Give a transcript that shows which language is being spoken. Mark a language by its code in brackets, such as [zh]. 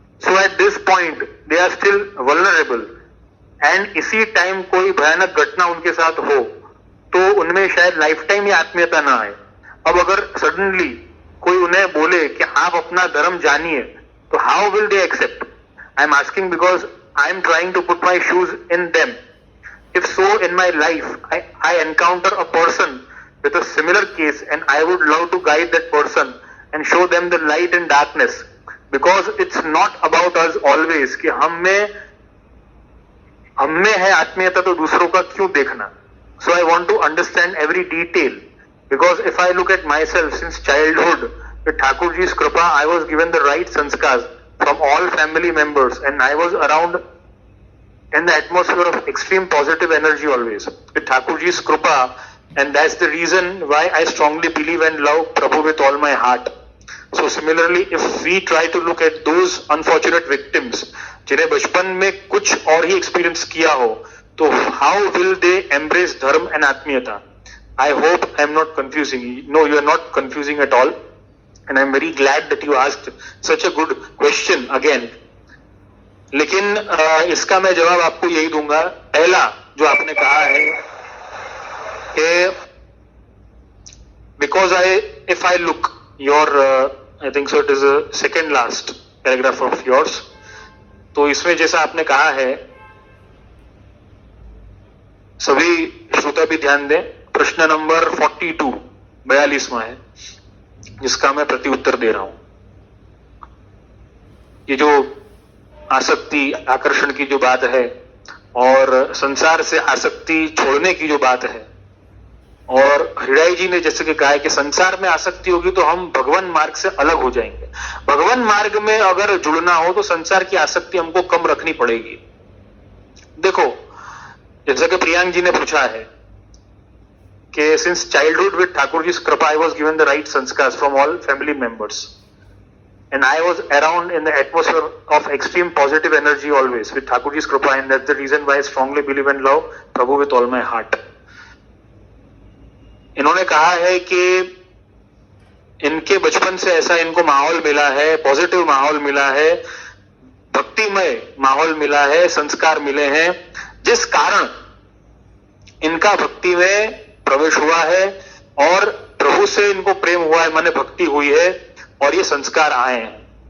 [en] so at this point they are still vulnerable, [hi] and इसी time कोई भयानक घटना उनके साथ हो तो उनमें शायद लाइफ टाइम ये आत्मीयता ना आए। अब अगर सडनली कोई उन्हें बोले कि आप अपना धर्म जानिए, तो [en] How will they accept? I am asking because I am trying to put my shoes in them. If so, in my life, I encounter a person with a similar case, and I would love to guide that person and show them the light and darkness, because it's not about us always [hi] कि हम में है आत्मीयता तो दूसरों का क्यों देखना। [en] So I want to understand every detail, because if I look at myself since childhood, with Thakurji's Kripa, I was given the right sanskars from all family members, and I was around in the atmosphere of extreme positive energy always with Thakurji's Kripa, and that's the reason why I strongly believe and love Prabhu with all my heart. So similarly, if we try to look at those unfortunate victims [hi] जिन्हें बचपन में कुछ और ही experience किया हो, तो [en] how will they embrace धर्म and आत्मीयता? I hope I am not confusing you. No, you are not confusing at all. And I am very glad that you asked such a good question again. [hi] लेकिन इसका मैं जवाब आपको यही दूंगा. पहला जो आपने कहा है कि [en] because if I look your I think so it is a second last paragraph of yours. [hi] तो इसमें जैसा आपने कहा है, सभी श्रोता भी ध्यान दें. प्रश्न नंबर 42 42वां है जिसका मैं प्रति उत्तर दे रहा हूं. ये जो आसक्ति आकर्षण की जो बात है और संसार से आसक्ति छोड़ने की जो बात है, और हृदय जी ने जैसे कि कहा है कि संसार में आसक्ति होगी तो हम भगवान मार्ग से अलग हो जाएंगे. भगवान मार्ग में अगर जुड़ना हो तो संसार की आसक्ति हमको कम रखनी पड़ेगी. देखो, जैसा कि प्रियांक जी ने पूछा है कि [en] Since childhood with Thakur ji kripa I was given the right sanskar from all family members and I was around in the atmosphere of extreme positive energy always with Thakur ji's kripa, and that's the reason why I strongly believe and love Prabhu with all my heart. [hi] इन्होंने कहा है कि इनके बचपन से ऐसा इनको माहौल मिला है, पॉजिटिव माहौल मिला है, भक्तिमय माहौल मिला है, संस्कार मिले हैं, जिस कारण इनका भक्ति में प्रवेश हुआ है और प्रभु से इनको प्रेम हुआ है, माने भक्ति हुई है और ये संस्कार आए हैं.